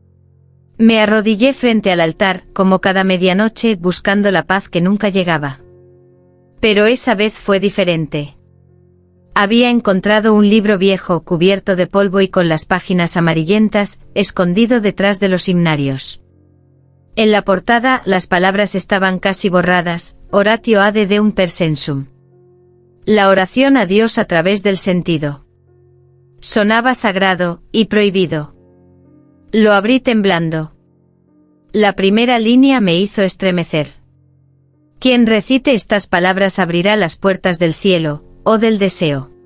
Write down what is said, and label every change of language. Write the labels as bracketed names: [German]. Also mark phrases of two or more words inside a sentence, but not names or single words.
[Spanish] Me arrodillé frente al altar, como cada medianoche, buscando la paz que nunca llegaba. Pero esa vez fue diferente. Había encontrado un libro viejo, cubierto de polvo y con las páginas amarillentas, escondido detrás de los himnarios. [Latin] En la portada, las palabras estaban casi borradas: Oratio ad Deum per sensum. [Spanish] La oración a Dios a través del sentido. Sonaba sagrado y prohibido. Lo abrí temblando. La primera línea me hizo estremecer. Quien recite estas palabras abrirá las puertas del cielo, o del deseo.